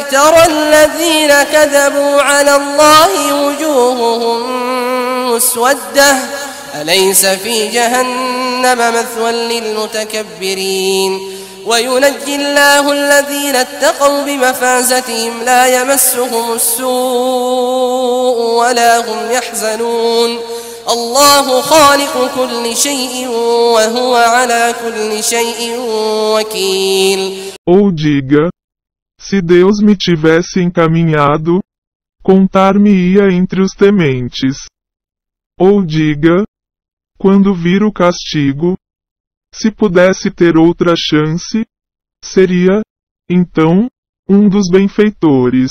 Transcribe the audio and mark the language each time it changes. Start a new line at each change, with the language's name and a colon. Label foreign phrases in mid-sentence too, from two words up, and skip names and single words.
Arabic: ترى الذين كذبوا على الله وجوههم مسودة أليس في جهنم مثوى للمتكبرين وينجي الله الذين اتقوا بمفازتهم لا يمسهم السوء ولا هم يحزنون الله خالق كل شيء وهو على كل شيء وكيل.
Portuguese: Ou diga, se Deus me tivesse encaminhado, contar-me-ia entre os tementes. Ou diga, quando vir o castigo, se pudesse ter outra chance, seria, então, um dos benfeitores.